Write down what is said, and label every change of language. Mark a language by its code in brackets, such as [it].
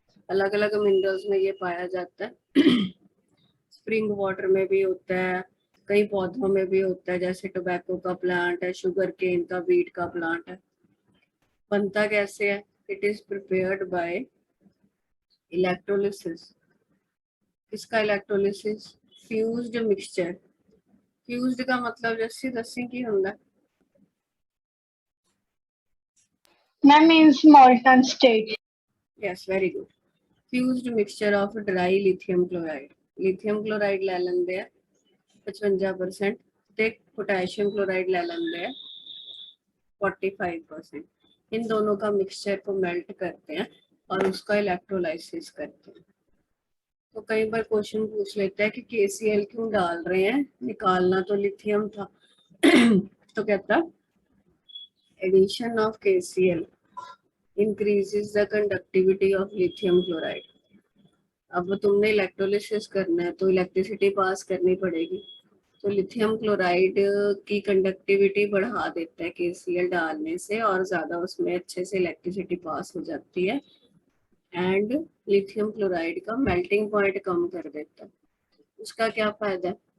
[hi] अलग अलग मिनरल्स में ये पाया जाता है, स्प्रिंग वाटर में भी होता है, कई पौधों में भी होता है, जैसे टोबैको का प्लांट है, शुगर केन का, बीट का प्लांट है। बनता कैसे है? [en] It is prepared by electrolysis. [hi] इसका इलेक्ट्रोलिसिस? Fused mixture. फ्यूज्ड का मतलब जैसे दसी की होता है [en] That means molten state. Yes, very good. Fused mixture of dry lithium chloride. [hi] Lithium chloride ले लेंगे 55% ते पोटेशियम क्लोराइड ले लेंगे 45%। इन दोनों का मिक्सचर को मेल्ट करते हैं और उसका इलेक्ट्रोलाइसिस करते हैं। तो कई बार क्वेश्चन पूछ लेता है कि KCl क्यों डाल रहे हैं, निकालना तो लिथियम था। तो कहता [en] Addition of KCl increases the conductivity of lithium chloride। [hi] अब तुमने इलेक्ट्रोलिसिस करना है तो इलेक्ट्रिसिटी पास करनी पड़ेगी, तो लिथियम क्लोराइड की कंडक्टिविटी बढ़ा देता है KCl डालने से, और ज्यादा उसमें अच्छे से इलेक्ट्रिसिटी पास हो जाती है, एंड लिथियम क्लोराइड का मेल्टिंग पॉइंट कम कर देता है। उसका क्या फायदा है?